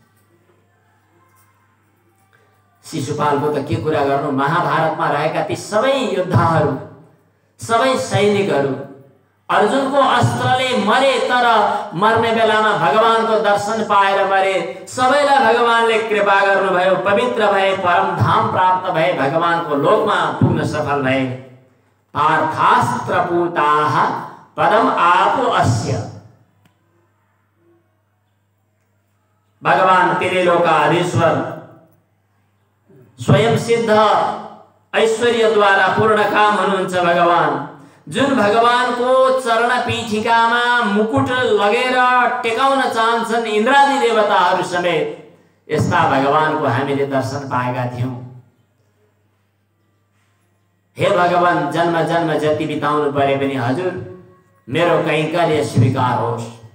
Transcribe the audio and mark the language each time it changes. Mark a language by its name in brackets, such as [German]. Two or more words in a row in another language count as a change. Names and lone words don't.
[Nepali] शिशुपालको त के कुरा गर्नु, महाभारतमा रहेका ती सबै योद्धाहरू, सबै सैनिकहरू अर्जुनको अस्त्रले मरे तर मर्ने बेलामा भगवानको दर्शन पाएर मरे। सबैलाई भगवानले कृपा गर्नुभयो, पवित्र भए, परम धाम प्राप्त भए, भगवानको लोकमा पुग्न सफल भए। [Sanskrit] पार्थास्त्र पूताः पदम आपो अस्य। [Nepali] भगवान त्रिलोकाधीश्वर स्वयं सिद्ध ऐश्वर्य द्वारा पूर्ण काम हुनुहुन्छ भगवान। जुन भगवानको चरण पीठिकामा मुकुट लगेर टेकाउन चाहन्छन् इन्द्रादि देवताहरू समेत, यस्ता भगवानको हामीले दर्शन पाएका थियौं। हे भगवान, जन्म जन्म जति बिताउनु परे पनि हजुर मेरो कैंकर्य स्वीकार होस्।